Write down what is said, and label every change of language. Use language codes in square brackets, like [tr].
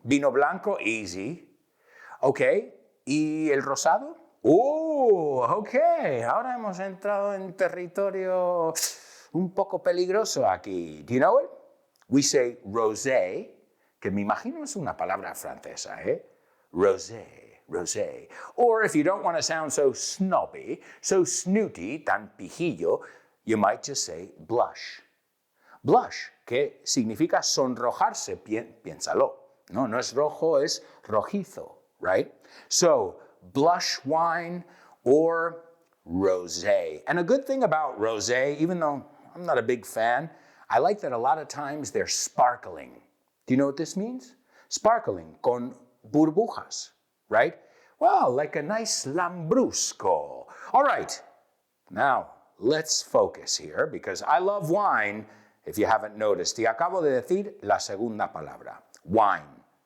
[es] Vino blanco, [en] easy. Okay. [es] ¿Y el rosado? [en] Oh, okay. [es] Ahora hemos entrado en territorio un poco peligroso aquí. [en] Do you know it? We say rosé, [es] que me imagino es una palabra francesa, Rosé. [fr] Rosé. [en] Or if you don't want to sound so snobby, so snooty, [es] tan pijillo, [en] you might just say blush. [es] Blush, que significa sonrojarse, piénsalo. No es rojo, es rojizo, right? [en] So, blush wine or rosé. And a good thing about rosé, even though I'm not a big fan, I like that a lot of times they're sparkling. Do you know what this means? Sparkling, [es] con burbujas. [en] Right? Well, like a nice lambrusco. All right, now let's focus here because I love wine, if you haven't noticed. [es] Y acabo de decir la segunda palabra, wine.